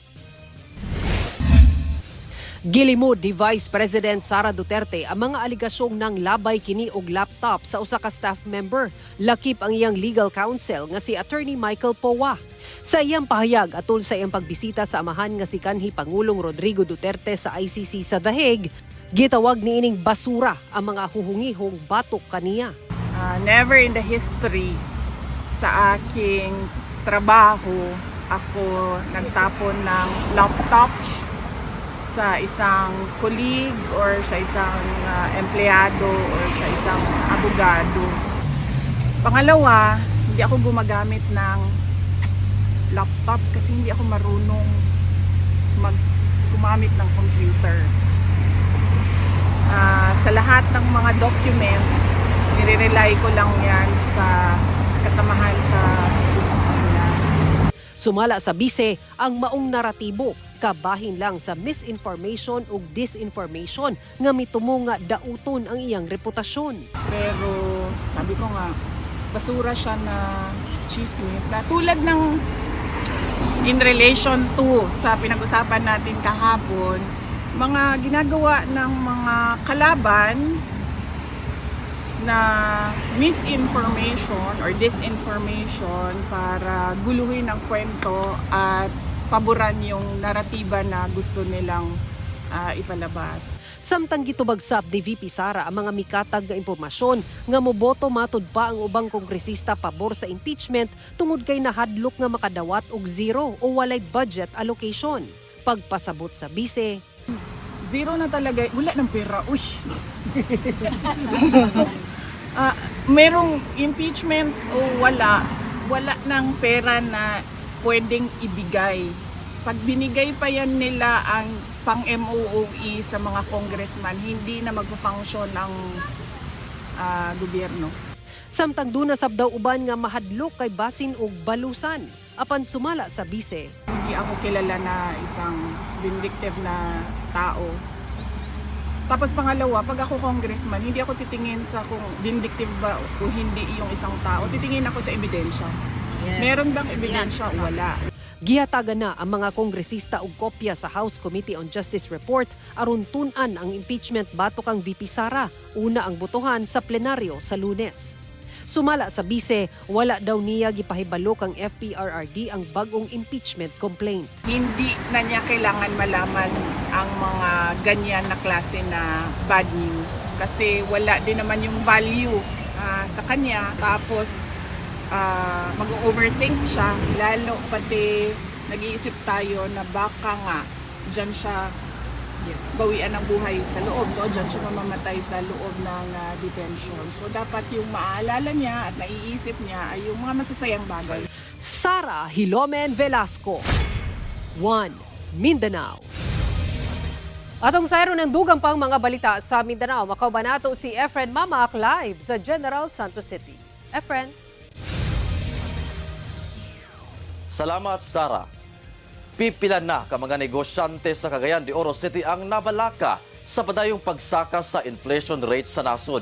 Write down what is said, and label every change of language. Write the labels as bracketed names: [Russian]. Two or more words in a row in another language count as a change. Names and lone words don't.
[Cebuano] Gilimod ni Vice President Sara Duterte ang mga aligasyong nang labay kini og laptop sa usa ka [English] staff member. [Cebuano] Lakip ang iyang legal counsel nga si Attorney Michael Powa. Sa iyang pahayag atol sa iyang pagbisita sa amahan nga si kanhi Pangulong Rodrigo Duterte sa ICC sa The Hague, gitawag niining basura ang mga huhungihong batok kaniya. [English] Never in the history [Filipino] sa aking trabaho ako nagtapon ng laptop sa isang colleague or sa isang empleyado or sa isang abogado. Pangalawa, hindi ako gumagamit ng laptop kasi hindi ako marunong gumamit ng computer. Sa lahat ng mga documents, nire-rely ko lang yan sa kasamahan sa opisina. [Cebuano] Sumala sa bise ang maong naratibo, kabahin lang sa misinformation ug disinformation nga mitumo nga dauton ang iyang reputasyon. [Filipino] Pero sabi ko nga, basura siya na chismis. Na tulad ng [English] in relation to [Filipino] sa pinag-usapan natin kahapon, mga ginagawa ng mga kalaban na misinformation or disinformation para guluhin ang kwento at paboran yung naratiba na gusto nilang ipalabas. [Cebuano] Samtang gitubag sa di VP Sara ang mga mikatag nga impormasyon nga moboto matud pa ang ubang kongresista pabor sa impeachment tungod kay nahadlok nga makadawat og zero o walay [English] budget allocation. [Cebuano] Pagpasabot sa bise, [Filipino] Zero na talaga, wala ng pera. Uy! Merong impeachment o wala ng pera na pwedeng ibigay. Pag binigay pa yan nila ang pang-MOOE sa mga congressman, hindi na magpa-function ang gobyerno. [Cebuano] samtang duna sab daw uban nga mahadlok kay basin og balusan. Apan sumala sa bise, [Filipino] Hindi ako kilala na isang vindictive na tao. Tapos pangalawa, pag ako congressman, hindi ako titingin sa kung vindictive ba o hindi yung isang tao. Titingin ako sa ebidensya. Meron bang ebidensya? Wala. [Cebuano] gihatagan na ang mga kongresista og kopya sa House Committee on Justice Report aron tun-an ang impeachment batok kang VP Sara, una ang botohan sa plenaryo sa Lunes. Sumala sa bise, wala daw niya gipahibalo kang FPRRD ang bagong impeachment complaint. [Filipino] Hindi na niya kailangan malaman ang mga ganyan na klase na [English] bad news. [Filipino] Kasi wala din naman yung value sa kanya. Tapos mag-overthink siya. Lalo pati nag-iisip tayo na baka nga dyan siya bawian ng buhay sa loob, no? Diyan siya mamamatay sa loob ng detention. So dapat yung maaalala niya at naiisip niya ay yung mga masasayang bagay. [Cebuano] Sara Hilomen Velasco, 1 Mindanao. Atong sayro ng dugang pang mga balita sa Mindanao, makauban nato si Efren Mamaak live sa General Santos City. Efren. Salamat, Sara. Pipila na ka mga negosyante sa Cagayan de Oro City ang nabalaka sa padayong pagsaka sa inflation rate sa nasod.